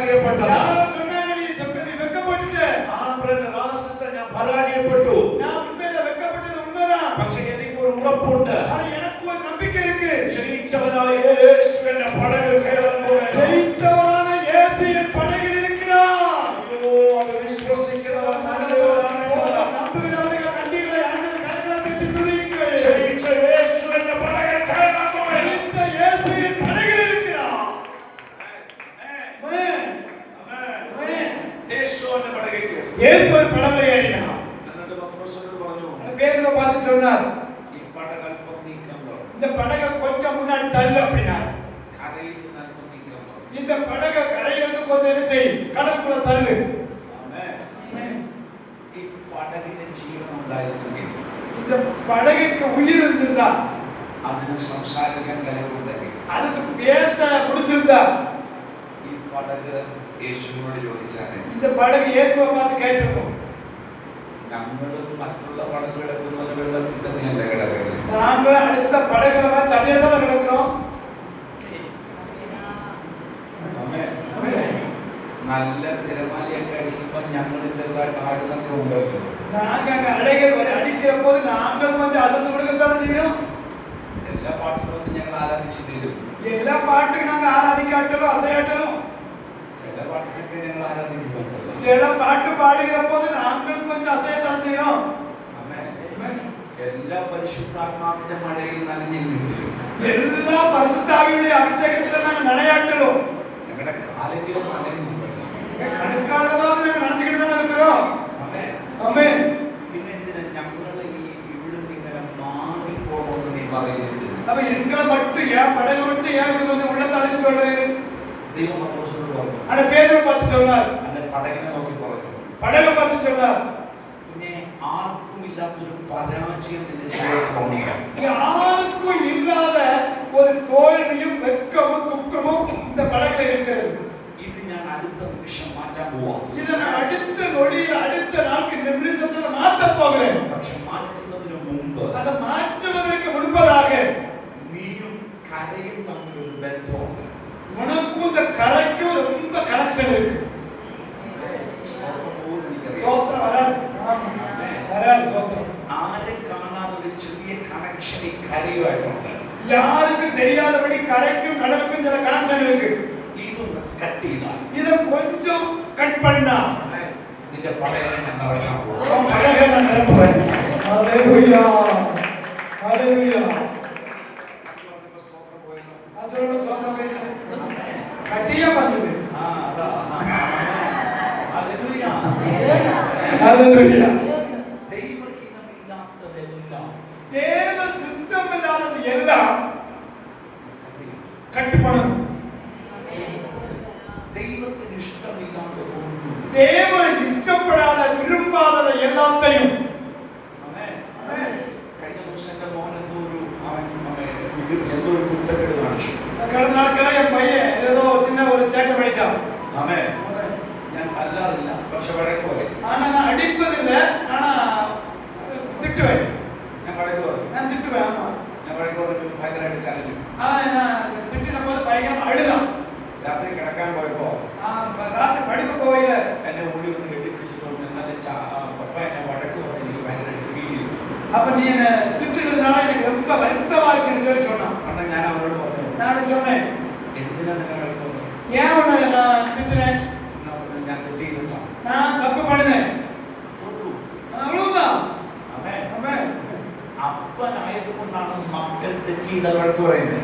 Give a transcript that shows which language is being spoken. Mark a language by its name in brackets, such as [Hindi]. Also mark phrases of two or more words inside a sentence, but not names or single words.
[Malayalam] വെക്കപ്പെട്ടത്. [Tamil] யாரோ சொன்னாங்க நீ வெக்கப்பட்டுட்ட. [Malayalam] ബ്രദർ ആ സിസ്റ്റർ ഞാൻ പരാജയപ്പെട്ടു. [Tamil] நான் உண்மையில வெக்கப்பட்டது உண்மைதான். [Malayalam] പക്ഷേ എനിക്ക് ഒരു ഉറപ്പുണ്ട്. [Tamil] ஆனா எனக்கு ஒரு நம்பிக்கை இருக்கு. [Malayalam] ജയിച്ചവനായ യേശു എന്റെ പടകിൽ കയറാൻ പോകുന്നു. [Tamil] ஜெயித்தவரான இயேசு என் படகில் இருக்கிறார். [Malayalam] അയ്യോ അത് വിശ്വസിക്കുന്നവർ നല്ലവരാണ്. [Tamil] நம்புகிறவர்கள் நன்றிகளை ஆண்டவர் கரங்களை தட்டி துதியுங்கள். [Malayalam] ജയിച്ച യേശു എന്റെ പടകിൽ കയറാൻ പോകുന്നു. [Tamil] ஜெயித்த இயேசு என் படகில் இருக்கிறார். ஆமென். ஆமென். [Malayalam] യേശു എന്റെ പടകിൽ കയറി. [Tamil] இயேசு ஒரு படகில் ஏறினார். [Malayalam] എന്നിട്ട് പത്രോസിനോട് പറഞ്ഞു, [Tamil] அந்த பேதுரு பார்த்து சொன்னார், [Malayalam] ഈ പടക് അല്പം നീക്കാൻ പറഞ്ഞു. [Tamil] இந்த படகை கொஞ்சம் முன்னாடி தள்ளு அப்படினார். [Malayalam] കരയിൽ നിന്ന് അല്പം നീക്കാൻ പറഞ്ഞു. [Tamil] இந்த படகை கரையிலிருந்து கொஞ்சம் என்ன செய், கடலுக்குள்ள தள்ளு. [Malayalam] ആമേൻ. ഈ പടകിന് ജീവൻ ഉണ്ടായിരുന്നെങ്കിൽ, [Tamil] இந்த படகுக்கு உயிர் இருந்திருந்தா, [Malayalam] അതിന് സംസാരിക്കാൻ കഴിവുണ്ടെങ്കിൽ, [Tamil] அதுக்கு பேச முடிச்சிருந்தா, [Malayalam] ഈ പടക് യേശുവിനോട് ചോദിച്ചാൽ, [Tamil] இந்த படகு இயேசுவை பார்த்து கேட்டிருக்கும், [Malayalam] ഞങ്ങളും മറ്റുള്ള പടക് കിടക്കുന്നത് വെള്ളത്തിൽ തന്നെയല്ല കിടക്കുന്നത്. [Tamil] நாங்கள் அடுத்த படகுல மாதிரி தண்ணியில தான் கிடக்கிறோம். [Malayalam] ആമേൻ. [Tamil] ஆமென். [Malayalam] നല്ല തിരമാലയൊക്കെ അടിക്കുമ്പോൾ ഞങ്ങൾ ചെറുതായിട്ട് ആടുന്നൊക്കെ ഉണ്ടല്ലോ. [Tamil] நாங்க அங்க அலைகள் வரை அடிக்கிற போது நாங்கள் கொஞ்சம் அசந்து கொடுக்கத்தானே செய்யறோம். [Malayalam] എല്ലാ പാട്ടുകളും ഞങ്ങൾ ആരാധിച്ചു തീരും. [Tamil] எல்லா பாட்டுக்கு நாங்க ஆராதிக்காட்டலும் அசையாட்டலும், [Malayalam] ചില പാട്ടിനൊക്കെ ഞങ്ങൾ ആരാധിക്കുന്നുണ്ടല്ലോ. [Tamil] சில பாட்டு பாடுகிற போது நாங்கள் கொஞ்சம் அசையத்தானே செய்யறோம். [Malayalam] ആമേൻ. [Tamil] ஆமென். [Malayalam] എല്ലാ പരിശുദ്ധാത്മാവിന്റെ മഴയിൽ നനഞ്ഞില്ലെങ്കിലും [Tamil] எல்லா பரிசுத்தாவியுடைய அபிஷேகத்துல நாங்க நடையாட்டலும், [Malayalam] ഞങ്ങളുടെ കാലെങ്കിലും നനയുന്നുണ്ടല്ലോ. [Tamil] கணக்காலமாக நாங்க நினைச்சுக்கிட்டு தான் இருக்கிறோம். [Malayalam] ആമേൻ. [Tamil] ஆமென். [Malayalam] പിന്നെ എന്തിനാ ഞങ്ങൾ ഈ ഇവിടുന്ന് ഇങ്ങനെ മാറിപ്പോകണമെന്ന് നീ പറയുന്നത്? [Tamil] அப்ப எங்களை மட்டும் ஏன் படகு மட்டும் ஏன் இப்படி கொஞ்சம் உள்ள தள்ளின்னு சொல்றாரு? [Malayalam] ദൈവം പത്രോസിനോട് പറഞ്ഞു. [Tamil] அந்த பேதுரு பார்த்து சொன்னார், [Malayalam] അല്ലെ പടകിനെ നോക്കി പറഞ്ഞു, [Tamil] படகை பார்த்து சொன்னார், [Malayalam] പിന്നെ ആർക്കും ഇല്ലാത്തൊരു പരാജയം നിന്റെ ജീവിതത്തിൽ ഉണ്ടാകും. [Tamil] யாருக்கும் இல்லாத ஒரு தோல்வியும் வெட்கமும் துக்கமும் இந்த படகுல இருக்கிறது. [Malayalam] ഇത് ഞാൻ അടുത്ത നിമിഷം മാറ്റാൻ പോവാ. [Tamil] இதை நான் அடுத்த நொடியில் அடுத்த நாளுக்கு நிமிஷத்துல மாத்த போகிறேன். [Malayalam] പക്ഷെ മാറ്റുന്നതിന് മുമ്പ് [Tamil] அதை மாற்றுவதற்கு முன்பதாக [Malayalam] നീയും കരയും തമ്മിലൊരു ബന്ധമുണ്ട്. [Tamil] உனக்கும் இந்த கரைக்கும் ரொம்ப கனெக்ஷன் இருக்கு. [Malayalam] സ്തോത്രം പോലും എനിക്കറിയാം. [Tamil] சோத்திரம் வராது, வராது சோத்திரம். [Malayalam] ആരെ കാണാതെ ഒരു ചെറിയ കണക്ഷൻ ഈ കരയുമായിട്ടുണ്ട്. [Tamil] யாருக்கும் தெரியாதபடி கரைக்கும் கடலுக்கும் சில கனெக்ஷன் இருக்கு. [Malayalam] ഇതൊന്ന് കട്ട് ചെയ്താൽ [Tamil] இதை கொஞ்சம் கட் பண்ணா [Malayalam] നിന്റെ പടയെ ഞാൻ നടക്കാൻ പോകും. [Tamil] உன் படகை நான் நிரப்புவேன். ஹalleluya, ஹalleluya. [Malayalam] സ്തോത്രം പോയല്ലോ. [Tamil] அதோட சோத்திரம் பேசு. கட்டியா பண்ணது. [Malayalam] ആ അതാ. ഹല്ലേലൂയ. [Tamil] ஹalleluya. [Malayalam] ദൈവഹിതമില്ലാത്തതെല്ലാം [Tamil] தேவ சித்தம் இல்லாதது எல்லாம் கட்டுப்படும். [Malayalam] ദൈവത്തിന് ഇഷ്ടമില്ലാത്തതൊന്നും [Tamil] தேவன் இஷ்டப்படாத விரும்பாததை எல்லாத்தையும். [Malayalam] ആമേൻ. കഴിഞ്ഞ ദിവസം എൻ്റെ മോൻ എന്തോ ഒരു കുത്തക്കേട് കാണിച്ചു. [Tamil] கடந்த நாட்கள என் பையன் ஏதோ சின்ன ஒரு சேட்டை பண்ணிட்டான். [Malayalam] ആമേൻ. ഞാൻ തല്ലാറില്ല, പക്ഷെ വഴക്ക് പറയും. [Tamil] ஆனா நான் அடிப்பதில்லை, ஆனா திட்டுவேன். [Malayalam] ഞാൻ വഴക്ക് പറയും. [Tamil] நான் திட்டுவேன். ஆமா, [Malayalam] ഞാൻ വഴക്ക് പറഞ്ഞിട്ട് ഭയങ്കരമായിട്ട് കരഞ്ഞു. [Tamil] நான் திட்டின போது பயங்கரமா அழுதான். [Malayalam] രാത്രി കിടക്കാൻ പോയപ്പോ [Tamil] ராத்திரி படுக்க போயில [Malayalam] എന്നെ ഓടി വന്ന് കെട്ടിപ്പിടിച്ചിട്ട് പറഞ്ഞു, എന്നാലും പപ്പ എന്നെ വഴക്ക് പറഞ്ഞ് എനിക്ക് ഭയങ്കരമായിട്ട് ഫീൽ ചെയ്തു. [Tamil] அப்ப நீ என்ன திட்டுனதுனால எனக்கு ரொம்ப வருத்தமா இருக்குன்னு சொல்லி சொன்னான். [Malayalam] കാരണം ഞാൻ അവരോട് പറഞ്ഞു, [Tamil] நான் சொன்னேன், [Malayalam] എന്തിനാ നിന്നെ വഴക്ക് പറഞ്ഞു? [Tamil] ஏன் உன்னை நான் திட்டுனேன்? [Malayalam] എന്നാ പറഞ്ഞു, ഞാൻ തെറ്റ് ചെയ്തിട്ടാണ്. [Tamil] நான் தப்பு பண்ணினேன், [Malayalam] തൊട്ടു. [Tamil] அவ்வளவுதான். [Malayalam] ആമേൻ. [Tamil] ஆமென். [Malayalam] അപ്പനായതുകൊണ്ടാണ് മക്കൾ തെറ്റ് ചെയ്താൽ വഴക്ക് പറയുന്നത്.